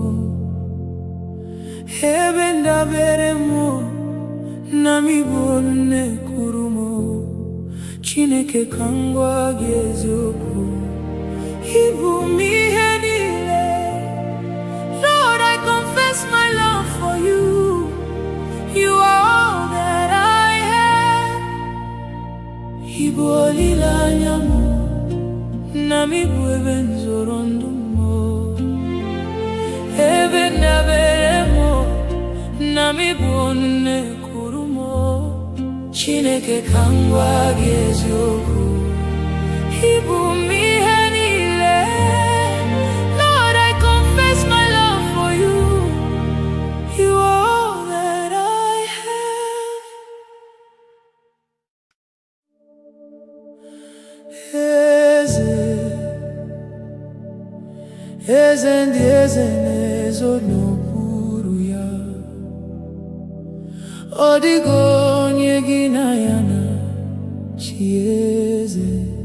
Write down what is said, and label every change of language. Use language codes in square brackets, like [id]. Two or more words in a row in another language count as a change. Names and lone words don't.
[ig] ebe ndabere m na m bụ olu na-ekwuru m. Chineke ka m gwa gị eziokwu, ị bụ m ihe niile. [en] Lord, I confess my love for you. You are all that I have. [ig] Ị bụ olileanya m na m bụ ebe nzọrọ ndụ m, ebe ndabere m na m bụ olu na-ekwuru m. Chineke ka m gwa gị eziokwu, ị bụ m ihe niile. [en] Lord, I confess my love for you. You are all that I have. [ig] Eze ndị eze na-ezo n'okpuru ya, ọ dịghị onye gị na ya na-achị eze.